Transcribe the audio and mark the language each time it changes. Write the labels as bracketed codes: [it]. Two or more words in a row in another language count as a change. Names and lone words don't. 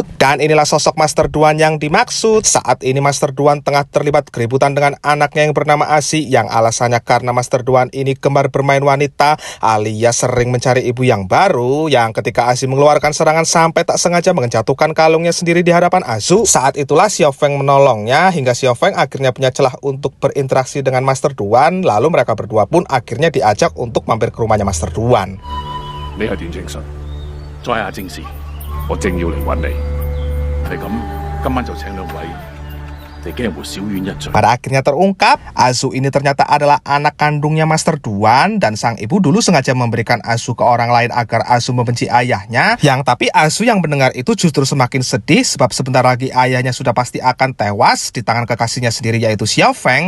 [id] Dan inilah sosok Master Duan yang dimaksud. Saat ini Master Duan tengah terlibat keributan dengan anaknya yang bernama Asi, yang alasannya karena Master Duan ini gemar bermain wanita alias sering mencari ibu yang baru, yang ketika Asi mengeluarkan serangan sampai tak sengaja menjatuhkan kalungnya sendiri di hadapan Asu. Saat itulah Xiao Feng menolongnya hingga Xiao Feng akhirnya punya celah untuk berinteraksi dengan Master Duan, lalu mereka berdua pun akhirnya diajak untuk mampir ke rumahnya Master Duan. [yue] 我正要嚟揾你。係咁，今晚就請兩位，地驚會小院一聚。 [id] Pada akhirnya terungkap, Asu ini ternyata adalah anak kandungnya Master Duan dan sang ibu dulu sengaja memberikan Asu ke orang lain agar Asu membenci ayahnya. Yang tapi Asu yang mendengar itu justru semakin sedih sebab sebentar lagi ayahnya sudah pasti akan tewas di tangan kekasihnya sendiri yaitu Xiao Feng.